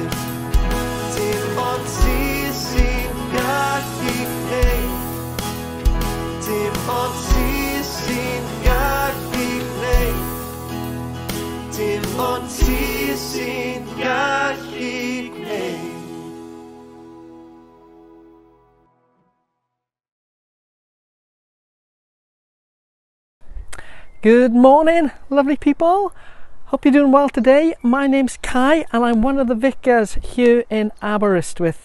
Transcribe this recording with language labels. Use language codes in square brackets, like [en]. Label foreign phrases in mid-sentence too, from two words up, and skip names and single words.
[cy] Dim ond ti sy'n gallu gwneud. Dim ond ti sy'n gallu gwneud. Dim ond ti sy'n gallu gwneud. [en] Good morning, lovely people. Hope you're doing well today. My name's Kai and I'm one of the vicars here in Aberystwyth.